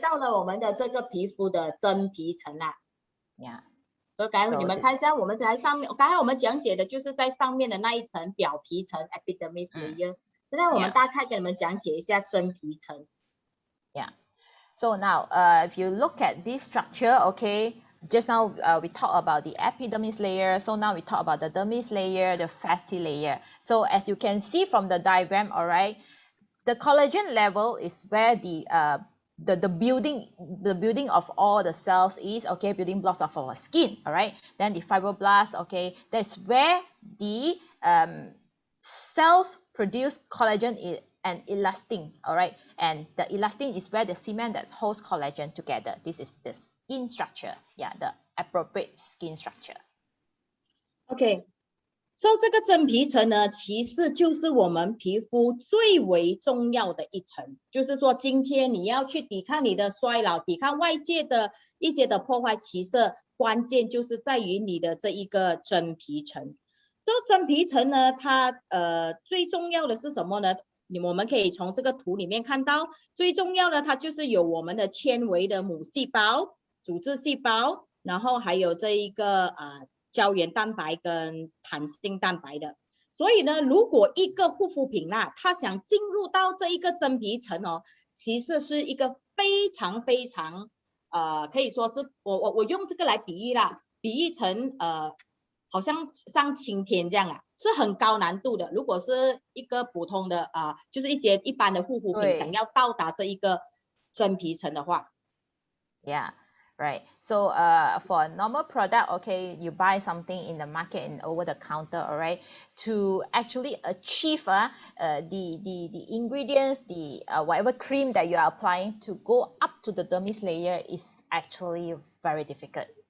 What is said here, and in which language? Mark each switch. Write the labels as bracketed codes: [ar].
[zh] 到了我们的这个皮肤的真皮层啦。 [en] Yeah. [zh] 所以刚才你们看一下，我们在上面，刚才我们讲解的就是在上面的那一层表皮层 [en] epidermis layer。 [zh] 现在我们大概给你们讲解一下真皮层。 [en] Yeah. So now, if you look at this structure, okay, just now we talked about the epidermis layer. So now we talk about the dermis layer, the fatty layer. So as you can see from the diagram, all right, the collagen level is where the the building of all the cells is, okay, building blocks of our skin, all right? Then the fibroblasts, okay, that's where the cells produce collagen and elastin, all right? And the elastin is where the cement that holds collagen together. This is the skin structure, yeah, the appropriate skin structure. OK， so [zh] 这个真皮层呢，其实就是我们皮肤最为重要的一层。就是说，今天你要去抵抗你的衰老，抵抗外界的一些的破坏，其实关键就是在于你的这一个真皮层。这个真皮层呢，它最重要的是什么呢？我们可以从这个图里面看到，最重要的它就是有我们的纤维的母细胞、组织细胞，然后还有这一个胶原蛋白跟弹性蛋白的。所以呢，如果一个护肤品啊，它想进入到这一个真皮层哦，其实是一个非常非常可以说是我用这个来比喻啦，比喻成好像上青天这样啊，是很高难度的。如果是一个普通的就是一些一般的护肤品想要到达这一个真皮层的话 [en] ，Yeah. Right. So for a normal product, okay, you buy something in the market and over the counter, all right, to actually achieve the ingredients, the whatever cream that you are applying to go up to the dermis layer is actually very difficult.